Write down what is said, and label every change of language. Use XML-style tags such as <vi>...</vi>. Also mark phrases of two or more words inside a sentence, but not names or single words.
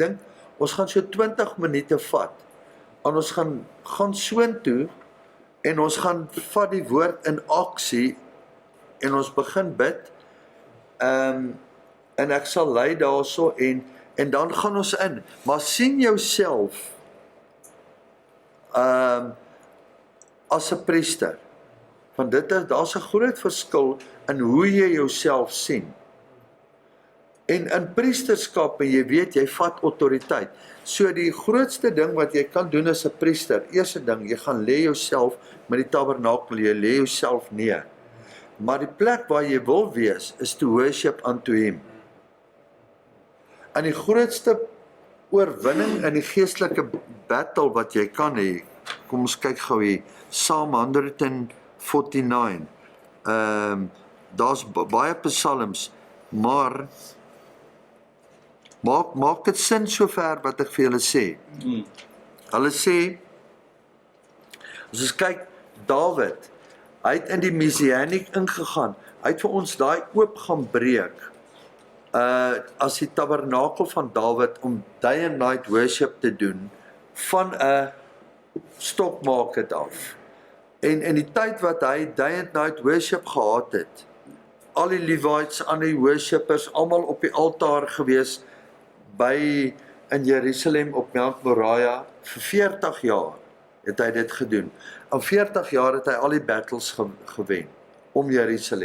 <af>dink, ons gaan so 20 minute vat, en ons gaan soontoe, en ons gaan vat die woord in aksie, en ons begin bid, en ek sal lei daarso, en dan gaan ons in, maar sien jouself, as 'n priester, want daar's 'n groot verskil in hoe jy jouself sien. En in priesterskap, en jy weet, jy vat autoriteit. So die grootste ding wat jy kan doen as 'n priester, eerste ding, jy gaan lê jouself met die tabernakel, jy lê jouself neer. Maar die plek waar jy wil wees, is</af> <en>to worship unto him.</en> <af>En die grootste oorwinning in die geestelike battle wat jy kan hê, kom ons kyk gou hier, Psalm 149, daar's baie psalms, maar maak dit sin sover wat ek vir julle sê. Hulle sê, as ons kyk, Dawid, hy het in die Messianiek ingegaan, hy het vir ons daai oop gaan breek, as die tabernakel van Dawid, om</af> <en>day and night worship</en> <af>te doen, van 'n stokmarket af. En in die tyd wat hy</af> <en>day and night worship</en> <af>gehad het, al die Levites, al die worshippers, almal op die altaar gewees, in Jerusalem op Mount Moriah, vir 40 jaar het hy dit gedoen. In 40 jaar het hy al die battles gewen, om Jerusalem.</af>